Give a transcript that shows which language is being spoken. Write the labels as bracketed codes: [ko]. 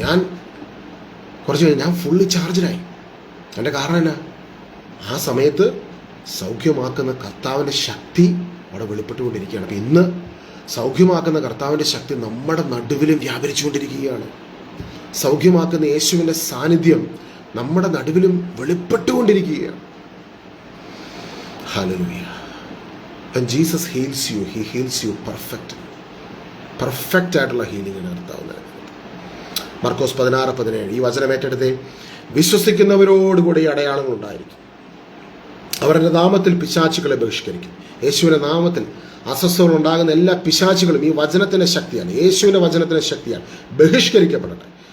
[ml] ഞാൻ കുറച്ച് കഴിഞ്ഞ് ഞാൻ ഫുള്ളി ചാർജിലായി. എൻ്റെ കാരണം എന്നാ, ആ സമയത്ത് സൗഖ്യമാക്കുന്ന കർത്താവിൻ്റെ ശക്തി അവിടെ വെളിപ്പെട്ടുകൊണ്ടിരിക്കുകയാണ്. അപ്പം ഇന്ന് സൗഖ്യമാക്കുന്ന കർത്താവിൻ്റെ ശക്തി നമ്മുടെ നടുവിലും വ്യാപരിച്ചുകൊണ്ടിരിക്കുകയാണ്. സൗഖ്യമാക്കുന്ന യേശുവിൻ്റെ സാന്നിധ്യം നമ്മുടെ നടുവിലും വെളിപ്പെട്ടുകൊണ്ടിരിക്കുകയാണ്. Hallelujah. [en] When Jesus heals you, he heals you [ml] perfect ആയിട്ടുള്ള ഹീലിംഗിന് കർത്താവ് നൽകുന്നത്. മർക്കോസ് 16:17 ഈ വചനം ഏറ്റെടുത്ത് വിശ്വസിക്കുന്നവരോടുകൂടി ഈ അടയാളങ്ങൾ ഉണ്ടായിരിക്കും. അവരുടെ നാമത്തിൽ പിശാചുക്കളെ ബഹിഷ്കരിക്കും. യേശുവിൻ്റെ നാമത്തിൽ അസ്വസ്ഥകൾ ഉണ്ടാകുന്ന എല്ലാ പിശാചുകളും ഈ വചനത്തിൻ്റെ ശക്തിയാണ്, യേശുവിൻ്റെ വചനത്തിൻ്റെ ശക്തിയാണ്, ബഹിഷ്കരിക്കപ്പെടട്ടെ.